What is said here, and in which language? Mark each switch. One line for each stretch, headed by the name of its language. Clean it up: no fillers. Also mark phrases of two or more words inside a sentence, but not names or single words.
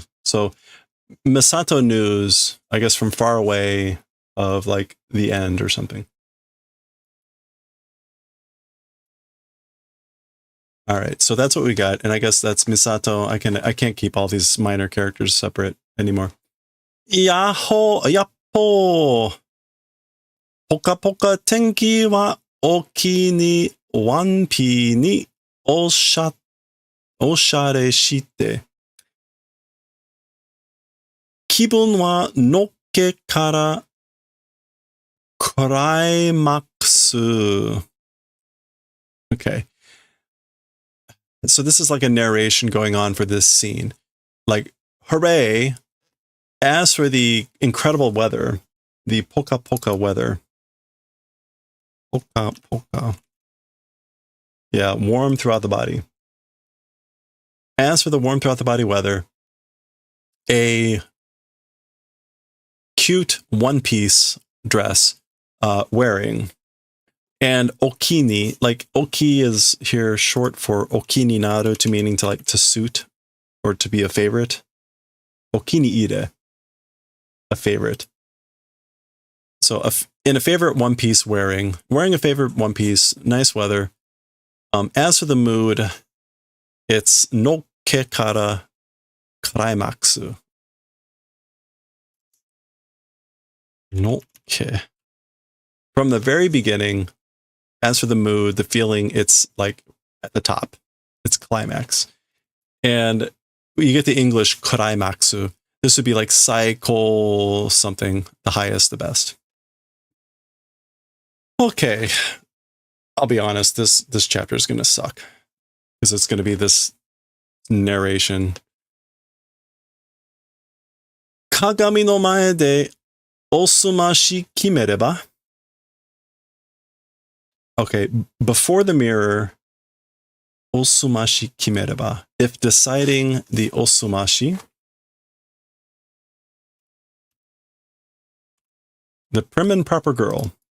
English: So, Misato news, I guess from far away of like the end or something. All right, so that's what we got, and I guess that's Misato. I can't keep all these minor characters separate anymore. Yahoo, yappo.
Japanese: ぽかぽか天気はお気に 1P におしゃれして。気分はのっけからクライマックス。Okay.
English: So this is like a narration going on for this scene. Like, hooray. As for the incredible weather, the
Japanese: ぽかぽか
English: weather.
Japanese: ぽかぽか.
English: Yeah, warm throughout the body. As for the warm throughout the body weather, a cute one-piece dress wearing, and okini, like oki is here short for
Japanese: お気に なる,
English: to meaning to suit or to be a favorite.
Japanese: お気に入り,
English: a favorite. So in a favorite one piece wearing a favorite one piece, nice weather. As for the mood, it's
Japanese: のっけから クライマックス.
English: Nokke. From the very beginning, as for the mood, the feeling, it's like at the top. It's climax. And you get the English karaimaksu. This would be like cycle something, the highest, the best. Okay. I'll be honest, this chapter is going to suck. Because it's going to be this narration.
Japanese: 鏡の前でおすまし決めれば.
English: Okay, before the mirror,
Japanese: おすまし決めれば.
English: If deciding the osumashi, the prim and proper girl.